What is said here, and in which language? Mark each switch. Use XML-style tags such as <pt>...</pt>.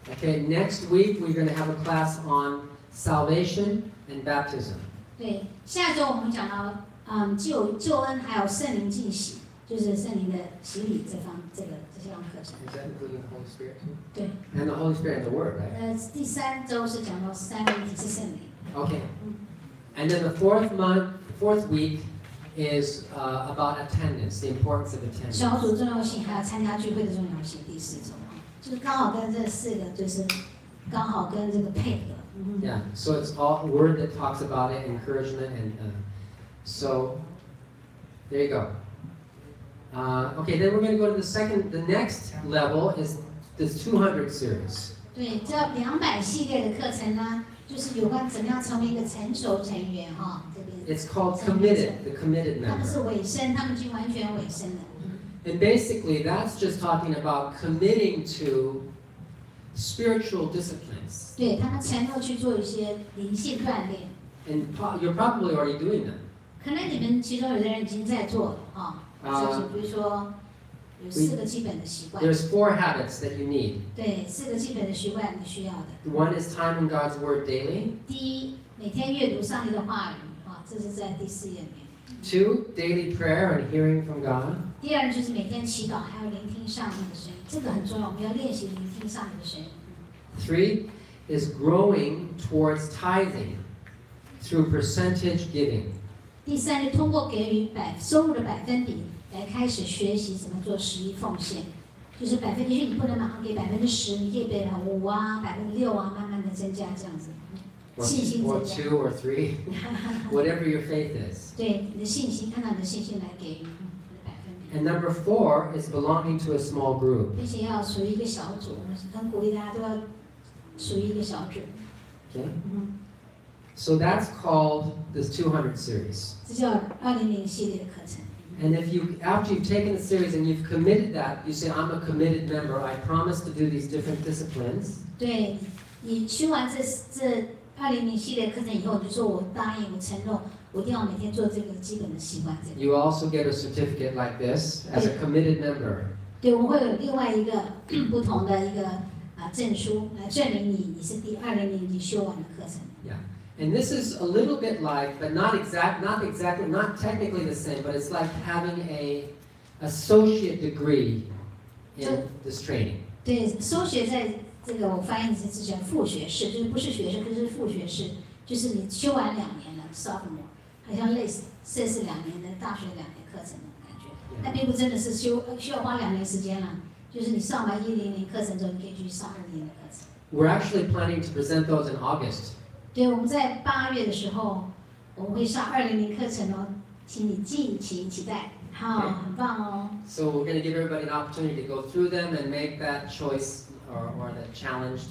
<en>Okay, next week we're going to have a class on salvation and baptism.</en> <zh>对，下周我们讲到救恩还有圣灵浸洗，就是圣灵的洗礼这项课程。</zh> <en>Is that including the Holy Spirit too?</en> <zh>对。</zh> <en>And the Holy Spirit and the Word, right?</en> <zh>第3周是讲到三位一体是圣灵。</zh> <en>Okay. And then the fourth week is about attendance, the importance of attendance.</en> <zh>小组重要性还有参加聚会的重要性，第4周就是刚好跟这4个就是刚好跟这个配合。</zh> <en>Yeah. So it's all Word that talks about it, encouragement, and so there you go. Okay, then we're going to go to the next level is this 200 series.</en> <zh>对，这200系列的课程呢，就是有关怎么样成为一个成熟成员哈。这边。</zh> <en>It's called committed, the committed</en> <zh>他们是</zh> <en>member.</en> <zh>委身，他们已经完全委身了。</zh> <en>And basically, that's just talking about committing to spiritual disciplines.</en> <zh>对他们承诺去做一些灵性锻炼。</zh> <en>And you're probably already doing them.</en> <zh>可能你们其中有的人已经在做了啊，就是比如说有4个基本的习惯。</zh> <en>There's 4 habits that you need.</en> <zh>对，4个基本的习惯你需要的。</zh> <en>One is time in God's Word daily.</en> <zh>第一，每天阅读上帝的话语啊，这是在第4页里面。</zh> <en>2, daily prayer and hearing from God.</en> <zh>第2就是每天祈祷，还有聆听上帝的声音，这个很重要，我们要练习聆听上帝的声音。</zh> <en>3 is growing towards tithing through percentage giving.</en> <zh>第三是通过给予收入的百分比来开始学习怎么做11奉献，就是也许你不能马上给10%，你可以给5%啊、6%啊，慢慢的增加这样子，信心增加。</zh> <en>Or 2 or 3, whatever your faith is.</en> <zh>对，你的信心，按照你的信心来给予百分比。</zh> <en>And number 4 is belonging to a small group.</en> <zh>并且要属于一个小组，很鼓励大家都要属于一个小组。</zh> <en>Okay. So that's called this 200 series.</en> <zh>这叫200系列的课程。</zh> <en>And if after you've taken the series and you've committed that, you say, I'm a committed member. I promise to do these different disciplines.</en> <zh>对，你修完这200系列课程以后，你就说我答应，我承诺，我一定要每天做这个基本的习惯。</zh> <en>You also get a certificate like this as a committed member.</en> <zh>对，我们会有另外一个不同的一个证书来证明你是第200级修完的课程。</zh> <en>Yeah. And this is a little bit like, but not technically the same, but it's like having a associate degree in this training.</en> <zh>对，收学在这个我翻译之前副学士，就是不是学士，可是副学士，就是你修完2年了 sophomore， 好像类似2年的大学2年课程的感觉。那并不真的是需要花2年时间了，就是你上完100课程之后，你可以去上2年的课程。</zh> <en>We're actually planning to present those in August.</en> <zh>对，我们在8月的时候，我们会上200课程哦，请你敬请期待，好，很棒哦。</zh> <en>So we're going to give everybody an opportunity to go through them and make that choice or the challenge.</en>